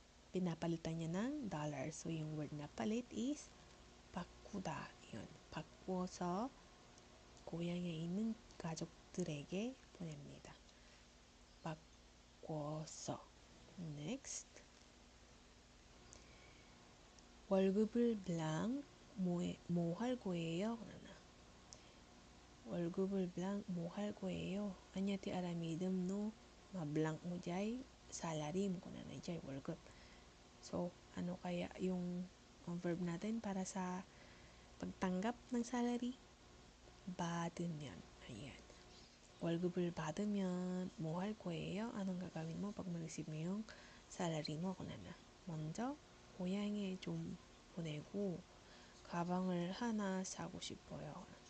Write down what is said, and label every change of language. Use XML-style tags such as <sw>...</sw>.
<tl>Pinapalitan niya ng dollar. So yung word na palit is 바꾸다. yun.</tl> <ko>바꿔서 고향에 있는 가족들에게 보냅니다. 바꿔서. Next. 월급을 blank 뭐 할 거예요? 월급을 blank 뭐 할 거예요?</ko> <ilo>Anyati aramidem no ma-blank mo jay salary mo kunana jay 월급.</ilo> <tl>So, ano kaya yung verb natin para sa pagtanggap ng salary?</tl> <ko>받으면. Ayan. 월급을 받으면 뭐 할 거예요?</ko> <tl>Anong gagawin mo pag ma-receive mo yung salary mo? kunana.</tl> <ko>먼저 고향에 좀 보내고 가방을 하나 사고 싶어요.</ko>